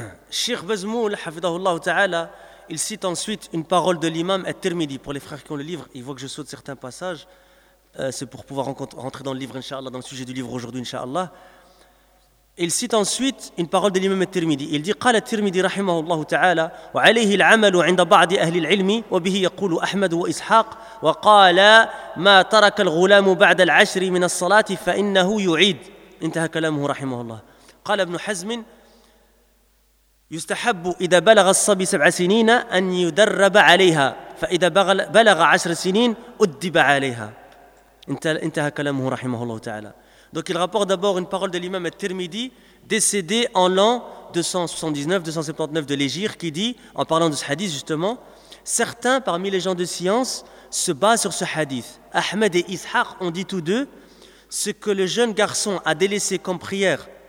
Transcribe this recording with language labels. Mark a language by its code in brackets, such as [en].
[fr] Cheikh Bazmoul, hafidahullah ta'ala, il cite ensuite une parole de l'imam At-Tirmidhi. Pour les frères qui ont le livre, ils voient que je saute certains passages. C'est pour pouvoir rentrer dans le livre, inshallah, dans le sujet du livre aujourd'hui, inshallah. Il cite ensuite une parole de l'imam At-Tirmidhi. Il dit, [ar] قال At-Tirmidhi rahimahullah ta'ala, وعليه العمل عند بعض أهل العلم وبه يقول أحمد وإسحاق وقال ما ترك الغلام بعد العشر من الصلاة فإنه يعيد. انتهى كلامه رحمه الله. قال ابن حزم يستحب إذا بلغ الصبي سبع سنين أن يدرب عليها فإذا بلغ عشر سنين أدب عليها. انتهى كلامه رحمه الله تعالى. [fr] Donc il rapporte d'abord une parole de l'imam al-Tirmidhi décédé en l'an 279-279 de l'Hégire qui dit, en parlant de ce hadith justement, certains parmi les gens de science se basent sur ce hadith. Ahmed et Ishaq ont dit tous deux ce que le jeune garçon a délaissé comme prière.